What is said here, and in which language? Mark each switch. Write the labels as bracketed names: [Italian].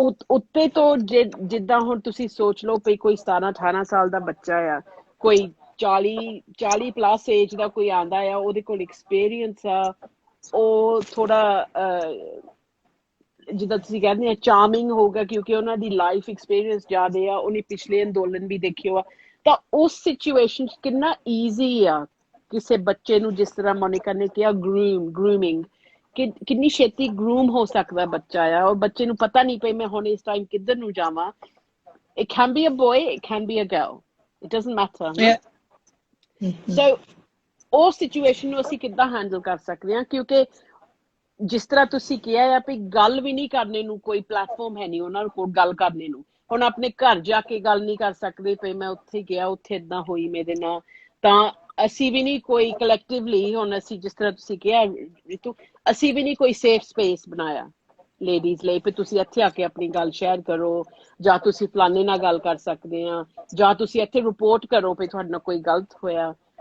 [Punjabi] ਉੱਤੇ ਤੋਂ ਜਿੱਦਾਂ ਹੁਣ ਤੁਸੀਂ ਸੋਚ ਲਓ ਵੀ ਕੋਈ 17-18 ਸਾਲ ਦਾ ਬੱਚਾ ਆ, ਕੋਈ 40 ਪਲੱਸ ਏਜ ਦਾ ਕੋਈ ਆਉਂਦਾ ਆ, ਉਹਦੇ ਕੋਲ ਐਕਸਪੀਰੀਅੰਸ ਆ, ਉਹ ਥੋੜਾ ਜਿੱਦਾਂ ਤੁਸੀਂ ਕਹਿੰਦੇ ਆ ਚਾਰਮਿੰਗ ਹੋਊਗਾ, ਕਿਉਂਕਿ ਉਹਨਾਂ ਦੀ ਲਾਈਫ ਐਕਸਪੀਰੀਅੰਸ ਜ਼ਿਆਦਾ ਆ, ਉਹਨੇ ਪਿਛਲੇ ਅੰਦੋਲਨ ਵੀ ਦੇਖੇ ਆ। ਤਾਂ ਉਸ ਸਿਚੁਏਸ਼ਨ 'ਚ ਕਿੰਨਾ ਈਜ਼ੀ ਆ ਕਿਸੇ ਬੱਚੇ ਨੂੰ, ਜਿਸ ਤਰ੍ਹਾਂ ਮੋਨਿਕਾ ਨੇ ਕਿਹਾ ਗਰੂਮਿੰਗ, ਕਿੰਨੀ ਛੇਤੀ ਗਰੂਮ ਹੋ ਸਕਦਾ ਬੱਚਾ ਆ। ਔਰ ਬੱਚੇ ਨੂੰ ਪਤਾ ਨਹੀਂ ਪਈ ਮੈਂ ਹੁਣ ਇਸ ਟਾਈਮ ਕਿੱਧਰ ਨੂੰ ਜਾਵਾਂ। [English] It can be a boy, it can be a girl, it doesn't matter. [Punjabi] So ਉਹ ਸਿਚੁਏਸ਼ਨ ਨੂੰ ਅਸੀਂ ਕਿੱਦਾਂ ਹੈਂਡਲ ਕਰ ਸਕਦੇ ਹਾਂ, ਕਿਉਂਕਿ ਜਿਸ ਤਰ੍ਹਾਂ ਤੁਸੀਂ ਕਿਹਾ ਆ ਵੀ ਗੱਲ ਵੀ ਨਹੀਂ ਕਰਨੇ ਨੂੰ ਕੋਈ ਪਲੇਟਫਾਰਮ ਹੈ ਨਹੀਂ ਉਹਨਾਂ ਕੋਲ ਗੱਲ ਕਰਨੇ ਨੂੰ। ਹੁਣ ਆਪਣੇ ਘਰ ਜਾ ਕੇ ਗੱਲ ਨਹੀਂ ਕਰ ਸਕਦੇ ਪਈ ਮੈਂ ਉੱਥੇ ਗਿਆ, ਉੱਥੇ ਏਦਾਂ ਹੋਈ ਮੇਰੇ ਨਾਲ। ਤਾਂ ਅਸੀਂ ਵੀ ਨਹੀਂ ਕੋਈ ਕਲੈਕਟਿਵਲੀ, ਹੁਣ ਅਸੀਂ ਜਿਸ ਤਰ੍ਹਾਂ ਤੁਸੀਂ ਕਿਹਾ ਰਿਤੂ, ਅਸੀਂ ਵੀ ਨਹੀਂ ਕੋਈ ਸੇਫ ਸਪੇਸ ਬਣਾਇਆ ਲੇਡੀਜ਼ ਲਈ ਵੀ ਤੁਸੀਂ ਇੱਥੇ ਆ ਕੇ ਆਪਣੀ ਗੱਲ ਸ਼ੇਅਰ ਕਰੋ, ਜਾਂ ਤੁਸੀਂ ਫਲਾਣੇ ਨਾਲ ਗੱਲ ਕਰ ਸਕਦੇ ਆ, ਜਾਂ ਤੁਸੀਂ ਇੱਥੇ ਰਿਪੋਰਟ ਕਰੋ ਵੀ ਤੁਹਾਡੇ ਨਾਲ ਕੋਈ ਗਲਤ ਹੋਇਆ।